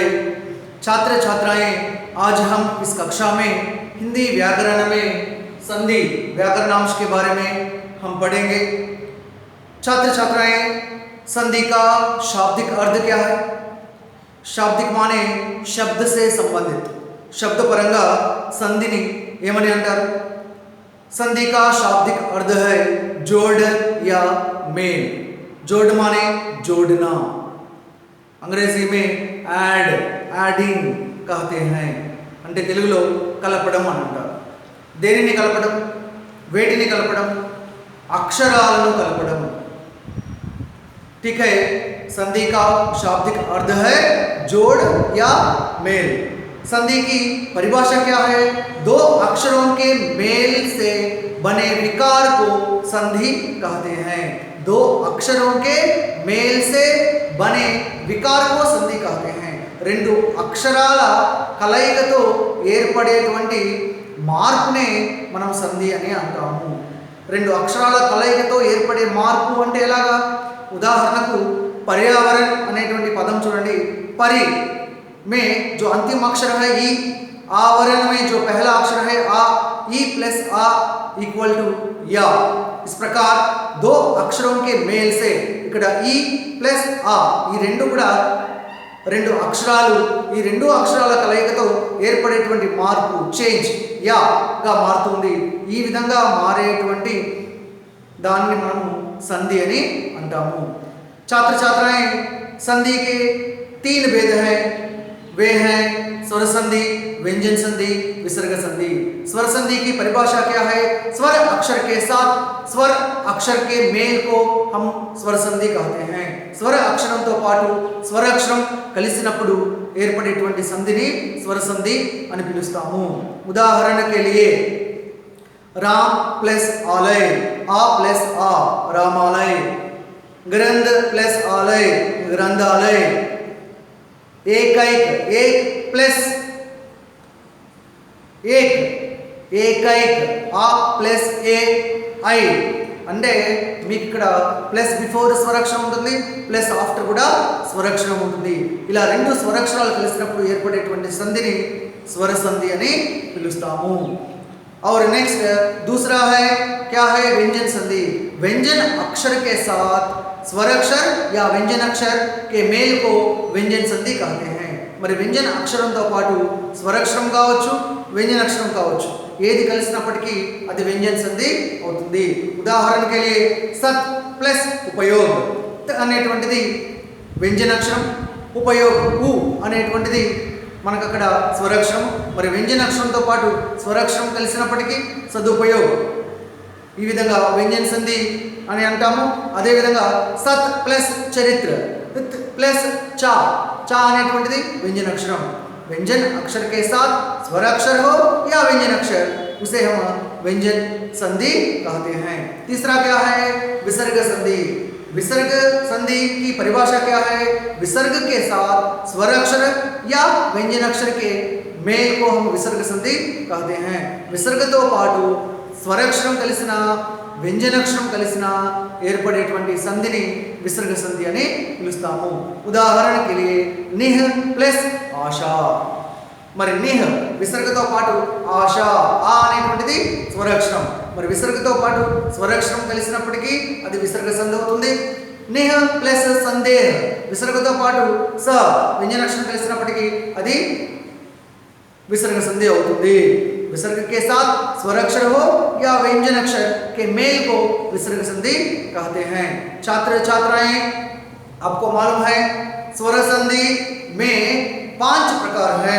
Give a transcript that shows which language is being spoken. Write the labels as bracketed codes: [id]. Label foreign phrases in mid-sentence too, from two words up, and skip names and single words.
[hi] छात्र छात्राएं, आज हम इस कक्षा में हिंदी व्याकरण में संधि व्याकरणांश के बारे में हम पढ़ेंगे। छात्र छात्राएं, संधि का शाब्दिक अर्थ क्या है? शाब्दिक माने शब्द से संबंधित, शब्द [te] पరంగా సంధిని ఏమని అంటారు? [hi] संधि का शाब्दिक अर्थ है जोड़ या मेल। जोड़ माने जोड़ना, अंग्रेजी में ऐड, एडिंग कहते हैं। [te] అంటే తెలుగులో కలపడం అని అంటారు। దేనిని కలపడం? వేటిని కలపడం? అక్షరాలను కలపడం। [hi] ठीक है, संधि का शाब्दिक अर्थ है जोड़ या मेल। संधि की परिभाषा क्या है? दो अक्षरों के मेल से बने विकार को संधि कहते हैं। दो अक्षरों के मेल से बने विकार को संधि कहते हैं। [te] రెండు అక్షరాల కలయికతో ఏర్పడేటువంటి మార్పునే మనం సంధి అని అంటాము। రెండు అక్షరాల కలయికతో ఏర్పడే మార్పు అంటే ఎలాగా? ఉదాహరణకు पर्यावरण అనేటువంటి పదం చూడండి। [hi] परि में जो अंतिम अक्षर है ई, आवरण में जो पहला अक्षर है आ, ई प्लस आ [en] equal to [hi] या। इस प्रकार दो अक्षरों के मेल से [te] ఇక్కడ ఈ ప్లస్ ఆ ఈ రెండు కూడా రెండు అక్షరాలు, ఈ రెండు అక్షరాల కలయికతో ఏర్పడేటువంటి మార్పు చేంజ్ యా గా మారుతుంది। ఈ విధంగా మారేటువంటి దాన్ని మనం సంధి అని అంటాము। [hi] छात्र छात्राएं, संधि के तीन भेद हैं। वे हैं स्वर संधि, व्यंजन संधि, विसर्ग संधि। स्वर संधि की परिभाषा क्या है? स्वर अक्षर के साथ स्वर अक्षर के मेल को हम स्वर संधि कहते हैं। [te] स्वर అక్షరంతో పాటు స్వర అక్షరం కలిసినప్పుడు ఏర్పడేటువంటి సంధిని స్వర సంధి అని పిలుస్తాము। [hi] ఉదాహరణ के लिए राम प्लस आलय, आ प्लस आ रामालय, ग्रंथ प्लस आलय ग्रंथालय, एकैक एक प्लस एक एकैक आ प्लस ए [te] ఐ అంటే మీకు ఇక్కడ ప్లస్ బిఫోర్ స్వరాక్షరం ఉంటుంది, ప్లస్ ఆఫ్టర్ కూడా స్వరాక్షరం ఉంటుంది। ఇలా రెండు స్వరాక్షరాలు కలిసినప్పుడు ఏర్పడేటువంటి సంధిని స్వర సంధి అని పిలుస్తాము। [hi] और नेक्स्ट दूसरा है क्या है? व्यंजन संधि। व्यंजन अक्षर के साथ स्वर अक्षर या व्यंजन अक्षर के मेल को व्यंजन संधि कहते हैं। [te] మరి व्यंजन అక్షరంతో పాటు స్వరాక్షరం కావచ్చు, व्यंजन అక్షరం కావచ్చు, ఏది కలిసినప్పటికీ అది व्यंजन సంధి అవుతుంది। ఉదాహరణ [hi] के लिए [te] सत ప్లస్ ఉపయోగ అనేటువంటిది व्यंजन అక్షరం, ఉపయోగ ఉ అనేటువంటిది మనకు అక్కడ స్వరాక్షరం। మరి व्यंजन అక్షరంతో పాటు స్వరాక్షరం కలిసినప్పటికీ సదుపయోగం, ఈ విధంగా व्यंजन సంధి అని అంటాము। అదే విధంగా సత్ ప్లస్ చరిత్ర प्लस चा, चा అనేటువంటిది व्यंजन अक्षरम। [hi] व्यंजन अक्षर के साथ स्वर अक्षर हो या व्यंजन अक्षर, उसे हम व्यंजन संधि कहते हैं। तीसरा क्या है? विसर्ग संधि। विसर्ग संधि की परिभाषा क्या है? विसर्ग के साथ स्वर अक्षर या व्यंजन अक्षर के मेल को हम विसर्ग संधि कहते हैं। [te] విసర్గతో పాటు స్వరాక్షరం కలిసిన व्यंजन అక్షరం కలిసిన ఏర్పడేటువంటి సంధిని విసర్గ సంధి అని పిలుస్తాము। ఉదాహరణ [hi] के लिए [te] निह ప్లస్ ఆశా। మరి నిహ్ విసర్గతో పాటు ఆశా, ఆ అనేటువంటిది స్వరాక్షరం, మరి విసర్గతో పాటు స్వరాక్షరం కలిసినప్పటికీ అది విసర్గ సంధి అవుతుంది। నిహ ప్లస్ సందేహ, విసర్గతో పాటు స व्यंजन అక్షరం కలిసినప్పటికీ అది [hi] विसर्ग संधि होती। विसर्ग के साथ स्वर अक्षर हो या व्यंजन अक्षर के मेल को विसर्ग संधि कहते हैं। छात्र छात्राएं, आपको मालूम है स्वर संधि में 5 प्रकार हैं।